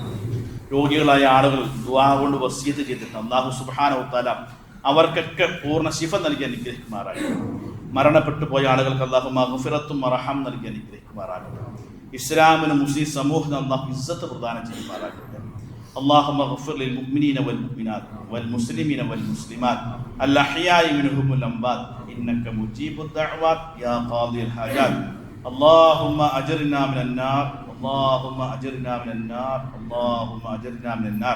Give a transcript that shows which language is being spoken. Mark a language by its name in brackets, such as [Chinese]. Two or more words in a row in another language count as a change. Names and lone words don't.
[Malayalam] രോഗികളായ ആളുകൾ ദുആ കൊണ്ട് വസിയത്ത് ചെയ്തിട്ട് [Arabic] الله سبحانه وتعالى [Malayalam] അവർക്കൊക്കെ പൂർണ്ണ ശിഫ നൽകി അനുഗ്രഹിക്കുമാറാകട്ടെ. മരണപ്പെട്ടു പോയ ആളുകൾക്ക് അള്ളാഹു മഗ്ഫിറത്തും മർഹം നൽകി അനുഗ്രഹിക്കുമാറാകട്ടെ. ഇസ്ലാമിനും മുസ്ലിം സമൂഹത്തിന് അള്ളാഹു ഇസ്സത്ത് പ്രദാനം ചെയ്യുമാറാകട്ടെ. [Arabic] اللهم اغفر للمؤمنين والمؤمنات والمسلمين والمسلمات الأحياء منهم والأموات إنك مجيب الدعوات يا قاضي الحاجات. اللهم أجرنا من النار، اللهم أجرنا من النار، اللهم أجرنا من النار.